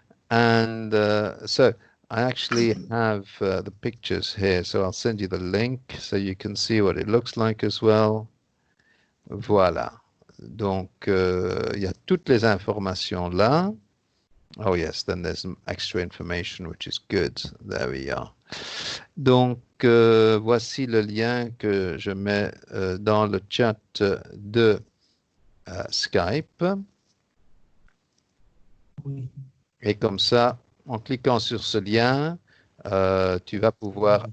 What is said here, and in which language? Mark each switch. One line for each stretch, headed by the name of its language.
English: And so I actually have the pictures here, so I'll send you the link so you can see what it looks like as well.
French: Voilà. Donc, il y a toutes les informations là.
English: Oh yes, then there's some extra information, which is good. There we are.
French: Donc, voici le lien que je mets dans le chat de Skype. Oui. Et comme ça, en cliquant sur ce lien, tu vas pouvoir...